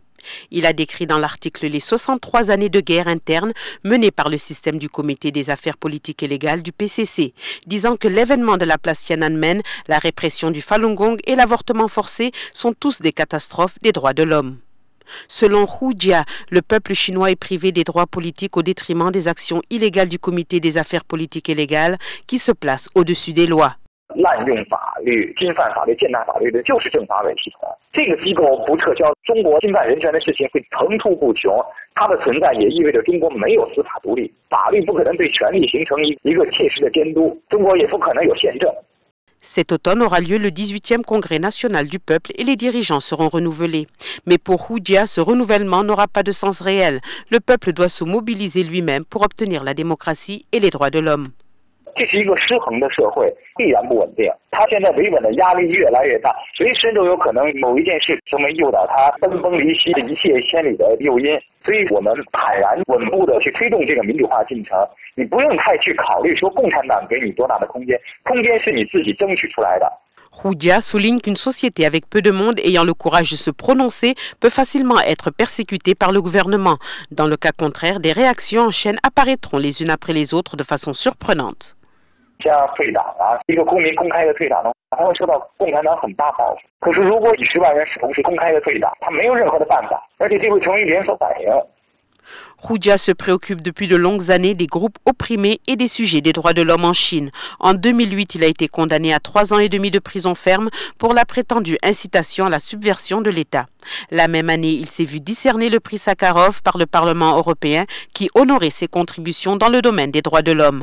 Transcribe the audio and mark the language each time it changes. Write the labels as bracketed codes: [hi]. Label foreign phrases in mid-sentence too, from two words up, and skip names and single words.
[fr] Il a décrit dans l'article les 63 années de guerre interne menées par le système du Comité des affaires politiques et légales du PCC, disant que l'événement de la place Tiananmen, la répression du Falun Gong et l'avortement forcé sont tous des catastrophes des droits de l'homme. Selon Hu Jia, le peuple chinois est privé des droits politiques au détriment des actions illégales du Comité des affaires politiques et légales qui se place au-dessus des lois. [zh] 滥用法律、侵犯法律、践踏法律的就是政法委系统。这个机构不撤销，中国侵犯人权的事情会层出不穷。它的存在也意味着中国没有司法独立，法律不可能对权力形成一个切实的监督，中国也不可能有宪政。 [fr] Cet automne aura lieu le 18e Congrès national du peuple et les dirigeants seront renouvelés. Mais pour Hu Jia, ce renouvellement n'aura pas de sens réel. Le peuple doit se mobiliser lui-même pour obtenir la démocratie et les droits de l'homme. [zh] 这是一个失衡的社会，必然不稳定。他现在维稳的压力越来越大，随时都有可能某一件事成为诱导他分崩离析、一泻千里的诱因。所以我们坦然稳步的去推动这个民主化进程。你不用太去考虑说共产党给你多大的空间，空间是你自己争取出来的。 [fr] Hu Jia souligne qu'une société avec peu de monde ayant le courage de se prononcer peut facilement être persécutée par le gouvernement. Dans le cas contraire, des réactions en chaîne apparaîtront les unes après les autres de façon surprenante. [zh] 像退党啊，一个公民公开的退党的话，他会受到共产党很大报复。可是如果几十万人同时公开的退党，他没有任何的办法，而且这会成为连锁反应。 [fr] Hu Jia se préoccupe depuis de longues années des groupes opprimés et des sujets des droits de l'homme en Chine. En 2008, il a été condamné à 3 ans et demi de prison ferme pour la prétendue incitation à la subversion de l'État. La même année, il s'est vu décerner le prix Sakharov par le Parlement européen qui honorait ses contributions dans le domaine des droits de l'homme.